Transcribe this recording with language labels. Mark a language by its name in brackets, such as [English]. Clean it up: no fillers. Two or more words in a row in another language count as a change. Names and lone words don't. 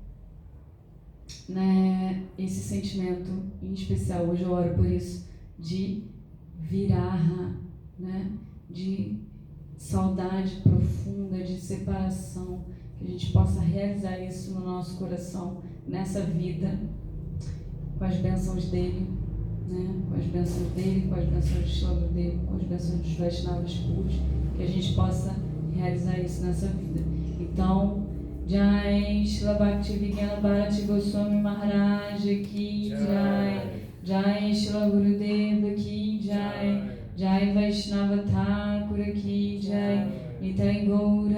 [Portuguese] né, esse sentimento, em especial, hoje eu oro por isso, de viraha, né, de saudade profunda, de separação, que a gente possa realizar isso no nosso coração, nessa vida, com as bênçãos dele, né? Com as bênçãos dele, com as bênçãos de Srila dele, com as bênçãos dos Vaishnavas puros, que a gente possa realizar isso nessa vida. Então, [Hindi] जय शिला भक्तिवेदान्त भारती गोस्वामी महाराज की जय, जय शिला गुरुदेव की जय, जय वैष्णव ठाकुर की जय, निताई गौर